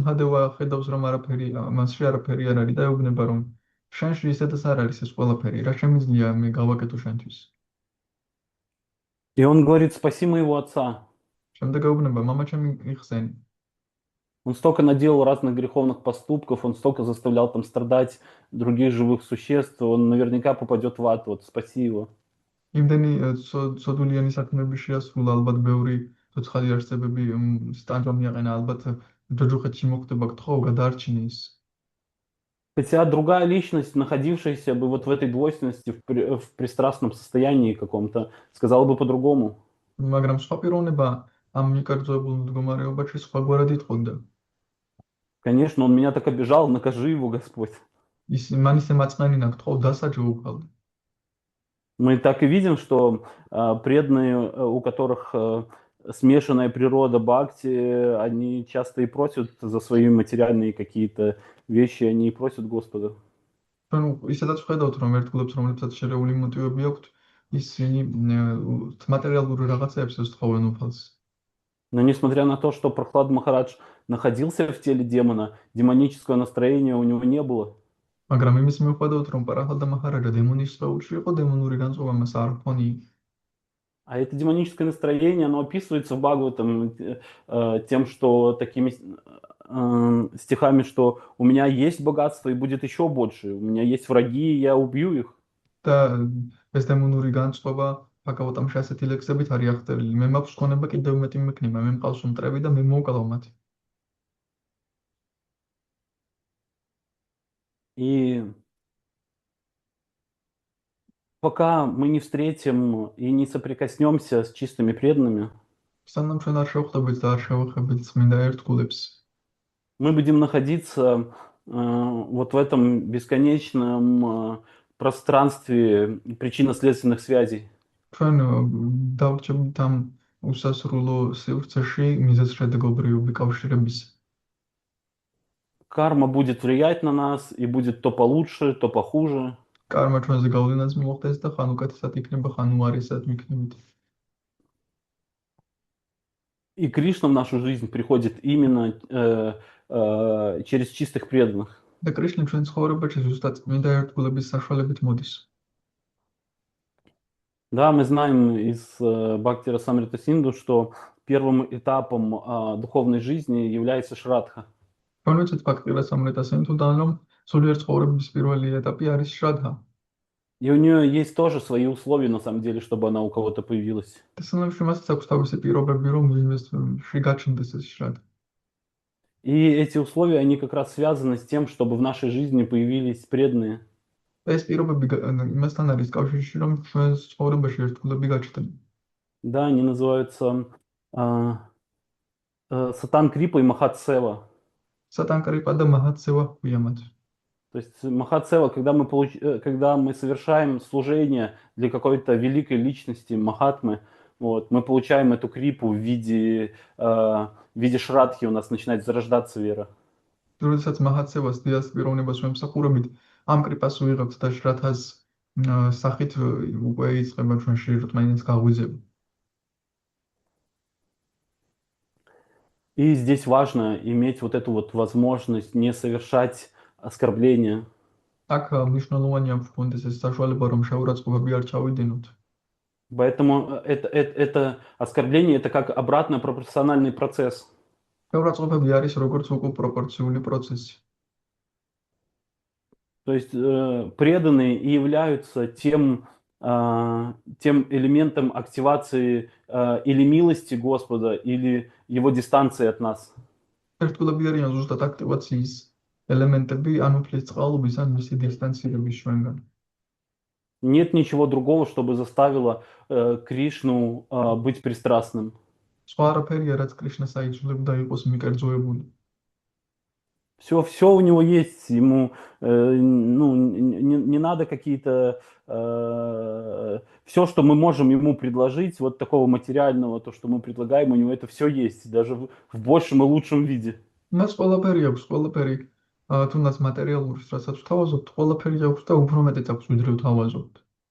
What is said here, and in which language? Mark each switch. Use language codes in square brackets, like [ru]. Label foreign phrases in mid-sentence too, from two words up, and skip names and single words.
[ka] მრისმჰადევა ხედავს, რომ არაფერი მასში არაფერი არ არის და ეუბნება, რომ შენში ისედაც არ არის ეს ყველაფერი, რა შემიძლია მე გავაკეთო შენთვის? [ru] И он говорит, спаси моего отца. [ka] შემდეგ ეუბნება, მამა ჩემი იხსენი. [ru] Он столько наделал разных греховных поступков, он столько заставлял там страдать других живых существ, он наверняка попадет в ад, вот спаси его. [ka] იმდენი ცოდულიანი საქმეები შეასრულა, ალბათ ბევრი ცოცხალი არსებები სტანჯვა მიაყენა, ალბათ ჯოჯოხეთში მოხდება გთხოვ, გადაარჩინე ის. [ru] Хотя другая личность, находившаяся бы вот в этой двойственности, в пристрастном состоянии каком-то, сказала бы по-другому. [ka] მაგრამ სხვა პიროვნება ამ მიკერძოებულ მდგომარეობაში სხვაგვარად იტყოდა. [ru] Конечно, он меня так обижал, накажи его, Господь. [ka] ის მან ისე მაწყნანინა, გთხოვ, დასაჯო უფალ. [ru] Мы так и видим, что преданные, у которых смешанная природа бхакти, они часто и просят за свои материальные какие-то вещи, они и просят Господа. [ka] ჩვენ ისედაც ვხედავთ, რომ ერთგულებს, რომლებსაც შერეული მოტივები აქვთ, ისინი მატერიალური რაღაცეებს უსთხოვენ უფალს. [ru] Но несмотря на то, что Прохлад Махарадж находился в теле демона, демонического настроения у него не было. [ka] მაგრამ იმის მიუხედავად, რომ პარაჰალდა მაჰარაჯა დემონის სწავლში იყო, დემონური განწყობა მას არ ჰქონია. [ru] А это демоническое настроение, оно описывается в Бхагаватам тем, что такими стихами, что у меня есть богатство и будет еще больше, у меня есть враги, и я убью их. [ka] და ეს დემონური განწყობა ბაგავატამში ასეთი ლექსებით არის აღწერილი. მე მაქვს ქონება კიდევ მეტი მექნება, მე მყავს უმტრები და მე მოვკლავ მათ. [ru] И пока мы не встретим и не соприкоснемся с чистыми преданными, [ka] სანამ ჩვენ არ შევხვდებით და არ შევეხებით წმინდა ერთგულებს, [ru] мы будем находиться вот в этом бесконечном пространстве причинно-следственных связей. [ka] ჩვენ დავრჩებით ამ უსასრულო სივრცეში მიზეზ-შედეგობრივი კავშირების. [ru] Карма будет влиять на нас, и будет то получше, то похуже. [ka] კარმა ჩვენზე გავლენას მოხდეს და ხან უკეთესად იქნება, ხан უარესად მიქნებით. [ru] И Кришна в нашу жизнь приходит именно через чистых преданных. [ka] და კრიშნა ჩვენ ცხოვრებაში ზუსტად წმინდა ერთგულების საშუალებით მოდის. [ru] Да, мы знаем из Бхакти Расамрита Синду, что первым этапом духовной жизни является Шрадха. [ka] ჩვენ ვიცით ბhakti rasamrita sindhudan, რომ სულიერ ცხოვრების პირველი ეტაპი არის შრადჰა. [ru] И у нее есть тоже свои условия, на самом деле, чтобы она у кого-то появилась. [ka] და სანამ მასაც აქვს თავისი პირობები, რომ ვინმესში გაჩნდეს ეს შრადჰა. [ru] И эти условия, они как раз связаны с тем, чтобы в нашей жизни появились преданные. [ka] და ეს პირობები იმასთან არის კავშირში, რომ ჩვენს ცხოვრებაში ერთგულები გაჩნდნენ. [ru] Да, они называются Сатан Крипа и Махат Сева. [ka] სატანკრიპა და მაჰაცევა ჰქვია მათ. [ru] То есть Махат Сева, когда мы совершаем служение для какой-то великой личности, Махатмы, вот, мы получаем эту крипу в виде шрадхи, у нас начинает зарождаться вера. [ka] როდესაც მაჰაცევას დიას პიროვნებას ვემსახურებით, ამ კრიპას ვიღებთ და შრადჰას სახით უკვე იწყება ჩვენში რწმენის გაღვიძება. [ru] И здесь важно иметь вот эту вот возможность не совершать оскорбления. [ka] აქ მნიშვნელოვანია ვქონდეს ეს საშუალება, რომ შეურაცხყოფები არ ჩავიდინოთ. [ru] Поэтому это оскорбление, это как обратно пропорциональный процесс. [ka] შეურაცხყოფები არის როგორც უკვე პროპორციული პროცესი. [ru] То есть преданные и являются тем элементом активации или милости Господа, или его дистанции от нас. [ka] ერთგულები არიან ზუსტად აქტივაციის ელემენტები, ან უფლის წყალობის, ან მისი დისტანცირების ჩვენგან. [ru] Нет ничего другого, чтобы заставило Кришну быть пристрастным. [ka] სხვა არაფერია, რაც კრიშნას აიძულებდა იყოს მიკერძოებული. [ru] Все у него есть, ему ну, не надо какие-то... все, что мы можем ему предложить, вот такого материального, то, что мы предлагаем, у него это все есть, даже в большем и лучшем виде. [ka] მას ყველაფერი აქვს, ყველაფერი, თუნდაც მატერიალურს, რასაც ვთავაზობთ, ყველაფერი აქვს და უფრო მეტიც აქვს, ვიდრე ვთავაზობთ.